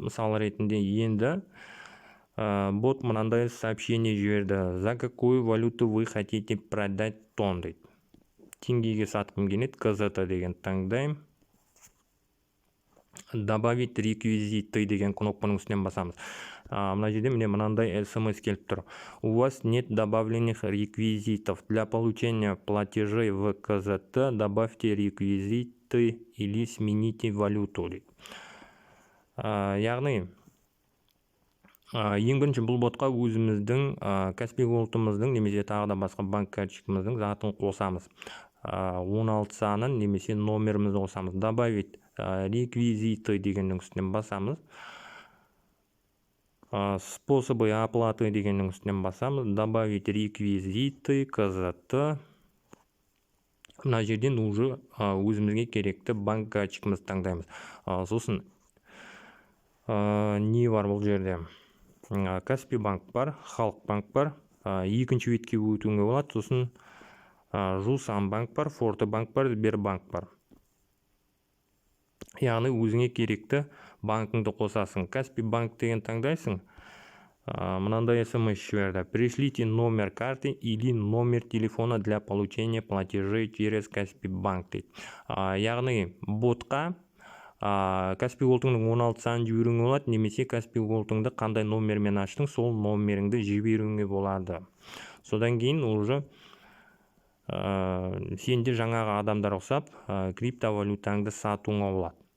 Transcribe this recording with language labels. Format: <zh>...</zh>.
<kk>Мысал ретінде енді бот мынандай сообщение жіберді.</kk> <ru>За какую валюту вы хотите продать тон</ru> <kk>дейді. Теңгеге сатқым келеді, КЗТ деген таңдаймын.</kk> <ru>Добавить реквизиты</ru> <kk>деген кнопканың үстінен басамыз. Мына жерде міне мынандай смс келіп тұр.</kk> <ru>У вас нет добавленных реквизитов. Для получения платежей в КЗТ добавьте реквизиты или смените валюту.</ru> <kk>Яғни ең бірінші бұл ботқа өзіміздің Каспи Голд'ымыздың немесе тағы да басқа банк карточкамыздың затын қосамыз. 16 санын немесе номерімізді қосамыз.</kk> <ru>Добавить реквизиты</ru> <kk>дегеннің үстінен басамыз.</kk> <ru>Способы оплаты</ru> <kk>дегеннің үстінен басамыз.</kk> <ru>Добавить реквизиты, КЗТ.</ru> <kk>Мына жерден уже өзімізге керекті банк карточкамызды таңдаймыз. Сосын не бар бұл жерде? Каспи банк бар, Халық банк бар. Екінші бетке өтуіңе болады. Сосын Жусан банк бар, Форте банк бар, Сбербанк бар. Яғни өзіңе керекті банкыңды қосасың. Каспи банк деген таңдайсың. Мынандай смс жіберді.</kk> <ru>Пришлите номер карты или номер телефона для получения платежей через Каспи банк</ru> <kk>дейді. Яғни ботқа Каспи Голд'ыңның 16 санын жіберуіңе болады, немесе Каспи Голд'ыңды қандай номермен аштың, сол номеріңді жіберуіңе болады. Содан кейін уже сенде жаңағы адамдар ұқсап криптовалютаңды сатуыңа болады.</kk>